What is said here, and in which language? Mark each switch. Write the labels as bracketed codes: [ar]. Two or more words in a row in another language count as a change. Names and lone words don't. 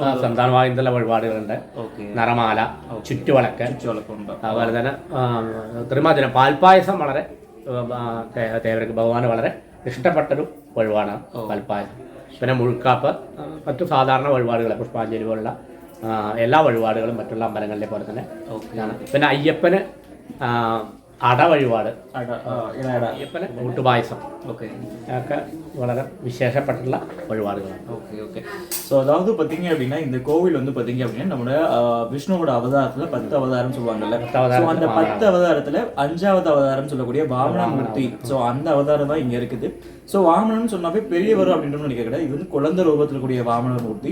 [ml] സന്താന ഭാഗ്യത്തിലുള്ള വഴിപാടുകളുണ്ട്. നിറമാല, ചുറ്റുവിളക്ക്, അതുപോലെ തന്നെ ത്രിമധുരം പാൽപ്പായസം വളരെ തേവർക്ക് ഭഗവാന് വളരെ ഇഷ്ടപ്പെട്ടൊരു വഴിപാടാണ് പാൽപ്പായസം. പിന്നെ മുഴുക്കാപ്പ്, മറ്റു സാധാരണ വഴിപാടുകൾ, പുഷ്പാഞ്ജലി പോലുള്ള എല്ലാ വഴിപാടുകളും മറ്റുള്ള അമ്പലങ്ങളിലെ പോലെ തന്നെ ആണ്. പിന്നെ അയ്യപ്പന് അട വഴിപാട്, അയ്യപ്പന് കൂട്ടുപായസം ഒക്കെ വളരെ [ta] விசேஷப்பட்டுள்ள வழிபாடுகள். ஓகே. ஸோ அதாவது பார்த்தீங்க அப்படின்னா இந்த கோவில் வந்து பார்த்தீங்க அப்படின்னா நம்மளோட விஷ்ணுவோட அவதாரத்தில் 10 அவதாரம் சொல்லுவாங்கல்ல. ஸோ அந்த 10 அவதாரத்தில் 5வது அவதாரம் சொல்லக்கூடிய வாமனமூர்த்தி, ஸோ அந்த அவதாரம் தான் இங்கே இருக்குது. ஸோ வாமனன் சொன்னாவே பெரியவர் அப்படின்ற நினைக்க கிடையாது. இது வந்து குழந்தை ரூபத்தில் கூடிய வாமன மூர்த்தி.